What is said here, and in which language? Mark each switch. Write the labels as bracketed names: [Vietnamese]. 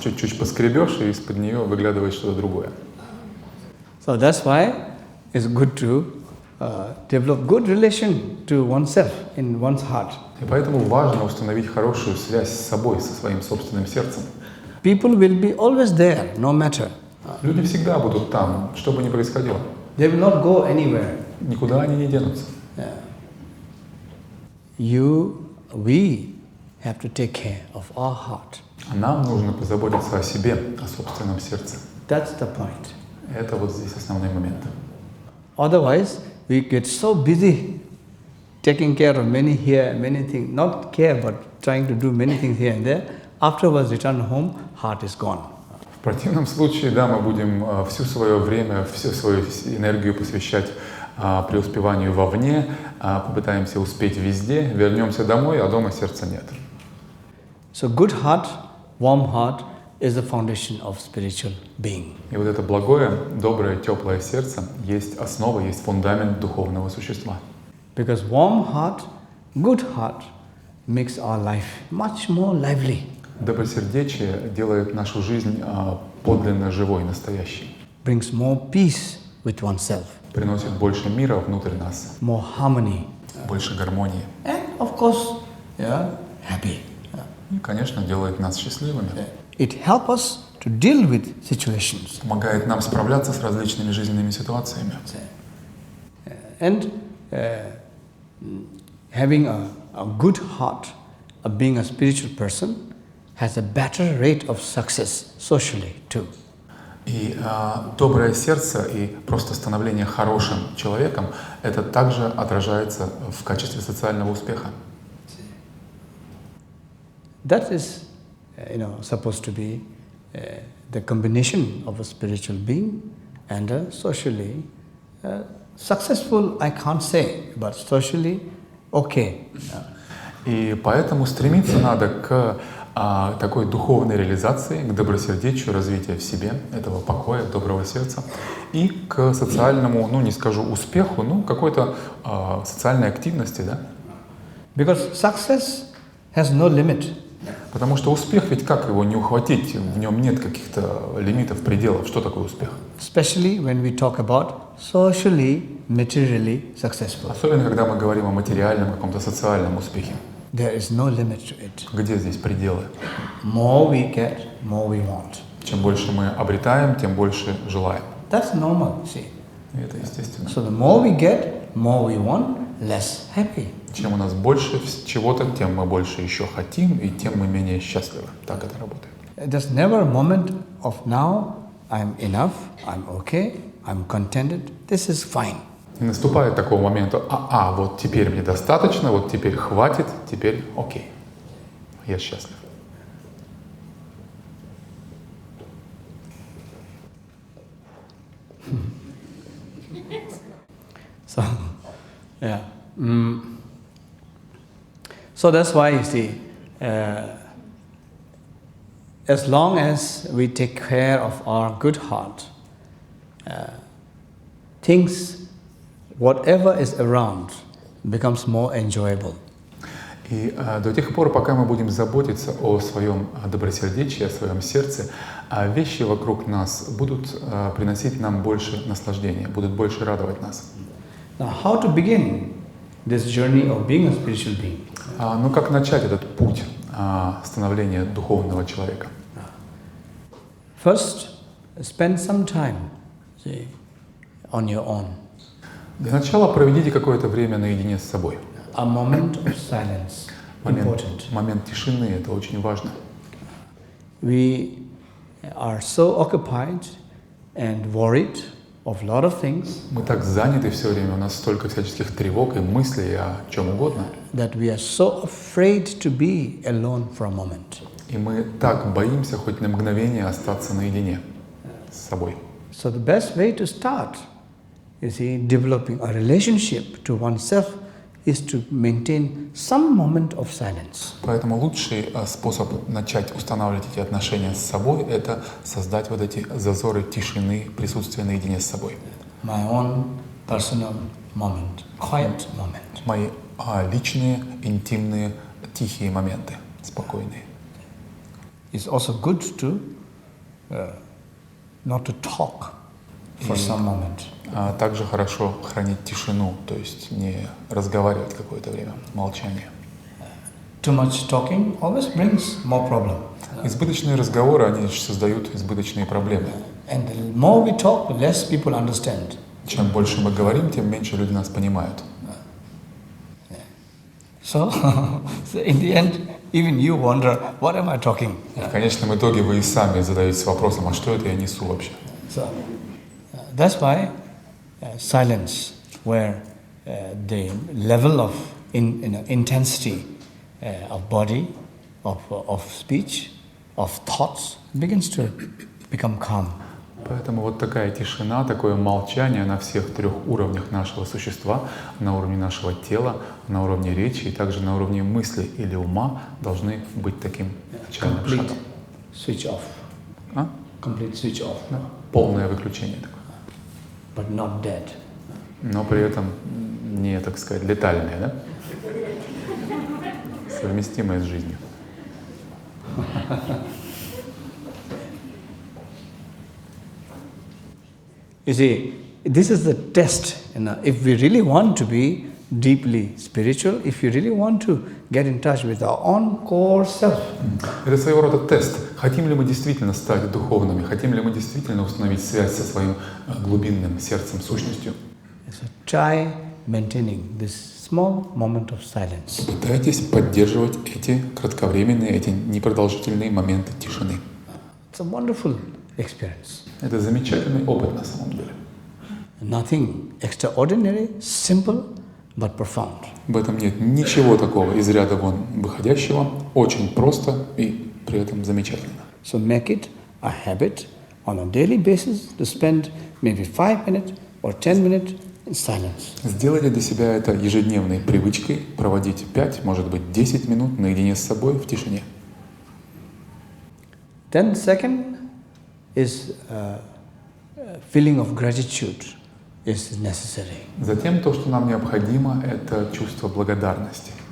[Russian] Чуть-чуть поскребешь, и из-под нее выглядывает что-то другое. [English] So that's why it's good to develop good relation to oneself in one's heart. [Russian] И поэтому важно установить хорошую связь с собой, со своим собственным сердцем. [English] People will be always there, no matter. [Russian] Люди всегда будут там, что бы ни происходило. [English] They will not go anywhere. [Russian] Никуда они не денутся. [English] We have to take care of our heart. [Russian] А нам нужно позаботиться о себе, о собственном сердце. [English] That's the point. [Russian] Это вот здесь основной момент. [English] Otherwise, we get so busy taking care of many here, many things, not care, but trying to do many things here and there, afterwards return home, heart is gone. [Russian] В противном случае, да, мы будем все свое время, всю свою энергию посвящать преуспеванию вовне, попытаемся успеть везде, вернемся домой, а дома сердца нет. [English] So good heart, warm heart is the foundation of spiritual being. [Russian] И вот это благое, доброе, теплое сердце есть основа, есть фундамент духовного существа. [English] Because warm heart, good heart makes our life much more lively. [Russian] Добросердечие делает нашу жизнь подлинно живой, настоящей. [English] Brings more peace with oneself. [Russian] Приносит больше мира внутрь нас. [English] More harmony. [Russian] Больше гармонии. [English] And of course, happy. [Russian] И, конечно, делает нас счастливыми. [English] It helps us to deal with situations. [Russian] Помогает нам справляться с различными жизненными ситуациями. [English] And having a good heart, being a spiritual person, has a better rate of success socially too. [Russian] И доброе сердце и просто становление хорошим человеком, это также отражается в качестве социального успеха. [English] That is, supposed to be the combination of a spiritual being and a socially successful, I can't say, but socially okay. [Russian] И поэтому стремиться надо к такой духовной реализации, к добросердечию, развитию в себе этого покоя, доброго сердца и к социальному, не скажу успеху, какой-то социальной активности, да? [English] Because success has no limit. [Russian] Потому что успех, ведь как его не ухватить? В нем нет каких-то лимитов, пределов. Что такое успех? [English] Especially when we talk about socially, materially successful. [Russian] Особенно, когда мы говорим о материальном, каком-то социальном успехе. [English] There is no limit to it. [Russian] Где здесь пределы? [English] More we get, more we want. [Russian] Чем больше мы обретаем, тем больше желаем. [English] That's normal, see. [Russian] И это естественно. [English] So the more we get, more we want, less happy. [Russian] Чем у нас больше чего-то, тем мы больше еще хотим, и тем мы менее счастливы. Так это работает. [English] There's never a moment of now, I'm enough, I'm okay, I'm contented, this is fine. [Russian] Не наступает такого момента, вот теперь мне достаточно, вот теперь хватит, теперь окей, я счастлив. [English] So, yeah. So that's why you see, as long as we take care of our good heart, things, whatever is around, becomes more enjoyable. [Russian] И до тех пор, пока мы будем заботиться о своем добросердечии, о своем сердце, вещи вокруг нас будут приносить нам больше наслаждения, будут больше радовать нас. [English] Now, how to begin this journey of being a spiritual being? [Russian] Как начать этот путь становления духовного человека? [English] First, spend some time, on your own. [Russian] Для начала проведите какое-то время наедине с собой. [English] A moment of silence, important. [Russian] Момент тишины, это очень важно. [English] We are so occupied and worried of a lot of things. [Russian] Мы так заняты все время, у нас столько всяческих тревог и мыслей о чем угодно. [English] That we are so afraid to be alone for a moment. [Russian] И мы так боимся хоть на мгновение остаться наедине с собой. [English] So the best way to start, developing a relationship to oneself is to maintain some moment of silence. [Russian] Поэтому лучший способ начать устанавливать эти отношения с собой – это создать вот эти зазоры тишины, присутствия наедине с собой. [English] My own personal moment, quiet moment. [Russian] Мои личные, интимные, тихие моменты, спокойные. [English] It's also good to not to talk for some moment. [Russian] Также хорошо хранить тишину, то есть не разговаривать какое-то время, молчание. [English] Too much talking always brings more problem. [Russian] Избыточные разговоры, они создают избыточные проблемы. [English] And the more we talk, the less people understand. [Russian] Чем больше мы говорим, тем меньше люди нас понимают. [English] So in the end, even you wonder, what am I talking? [Russian] В конечном итоге вы и сами задаетесь вопросом, а что это я несу вообще? [English] So that's why silence, where the level of intensity of body of speech, of thoughts, begins to become calm. [Russian] Поэтому вот такая тишина, такое молчание на всех трех уровнях нашего существа, на уровне нашего тела, на уровне речи и также на уровне мысли или ума должны быть таким начальным [English] Complete [Russian] шагом. [English] switch off. Complete switch off. [Russian] Да, полное выключение такое. But not dead. Но при этом не, так сказать, летальное, да? Совместимое с жизнью. [English] You see, this is the test. If we really want to be deeply spiritual, if you really want to get in touch with our own core self. [Russian] Это своего рода тест. Хотим ли мы действительно стать духовными? Хотим ли мы действительно установить связь со своим глубинным сердцем, сущностью? [English] So try maintaining this small moment of silence. [Russian] Пытайтесь поддерживать эти кратковременные, эти непродолжительные моменты тишины. [English] It's a wonderful experience. [Russian] Это замечательный опыт на самом деле. [English] Nothing extraordinary, simple, but profound. [Russian] В этом нет ничего такого из ряда вон выходящего, очень просто и при этом замечательно. [English] So make it a habit on a daily basis to spend maybe 5 minutes or 10 minutes in silence. [Russian] Сделайте для себя это ежедневной привычкой, проводить 5, может быть 10 минут наедине с собой в тишине. [English] Then second is feeling of gratitude is necessary. [Russian] Затем то, что нам необходимо, это чувство благодарности.